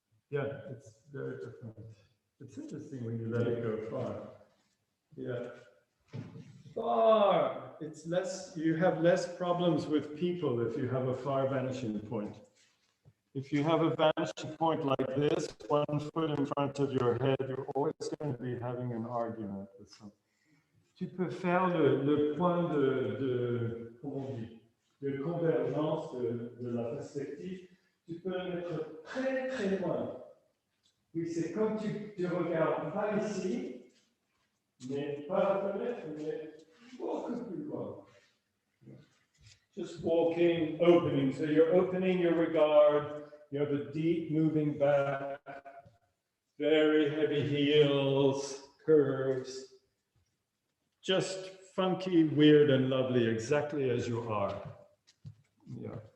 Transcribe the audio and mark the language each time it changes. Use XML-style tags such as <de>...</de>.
<en>Yeah, it's very different. It's interesting when you let it go far. Yeah. Far. It's less, you have less problems with people if you have a far vanishing point. If you have a vanishing point like this, 1 foot in front of your head, you're always going to be having an argument with someone.</en> <fr>Tu peux faire le point comment on dit, de convergence de la perspective. Tu peux le mettre très très loin. Oui, c'est comme tu regardes pas ici, mais pas la fenêtre, mais beaucoup plus loin.</fr> <en>Just walking, opening. So you're opening your regard. You have a deep moving back, very heavy heels, curves. Just funky, weird, and lovely, exactly as you are. Yeah.</en>